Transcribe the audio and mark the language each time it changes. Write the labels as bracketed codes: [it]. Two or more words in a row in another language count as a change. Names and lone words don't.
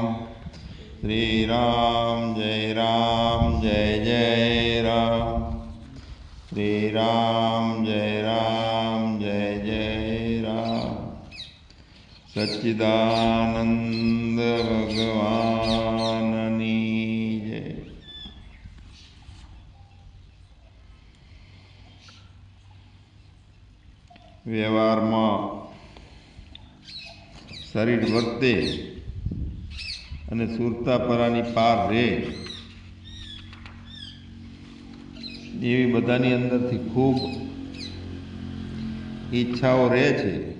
[hi] श्री राम जय जय राम। श्री राम जय जय राम। [gu] સચ્ચિદાનંદ ભગવાનની જય। વ્યવહારમાં શરીર વર્તે અને સુરતાપરાની પાર રહે એવી બધાની અંદરથી ખૂબ ઈચ્છાઓ રહે છે.